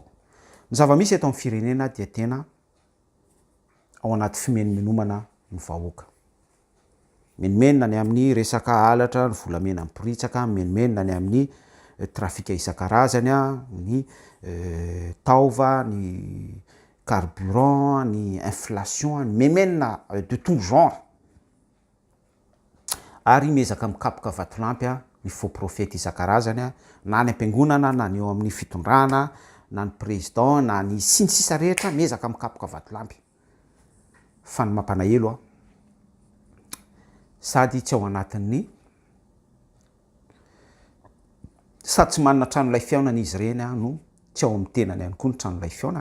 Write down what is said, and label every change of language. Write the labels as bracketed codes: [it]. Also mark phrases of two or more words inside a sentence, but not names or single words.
[mg] Ny zava-misy eto amin'ny firenena dia tena ao anaty fimenomenomana ny vahoaka. Menomenona ny amin'ny resaka halatra, ny volamena mipiritsaka, menomenona ny amin'ny trafika isan-karazany, ny taova, ny carburant, ny inflation, ny memenona [fr] de tout genre. [mg] Ary mezaka mikapoka vatolampy ny [fr] faux prophète [mg] isan-karazany, na ny ampiangonana, na ny eo amin'ny fitondrana, na ny président, na ny sisa rehetra mezaka mikapoka vatolampy. Fa ny mampalahelo sady tsy ao anatin'ny sady tsy manana tranolay fiaonana izy ireny no tsy ao amin'ny tenany ihany koa ny tranolay fiaonana.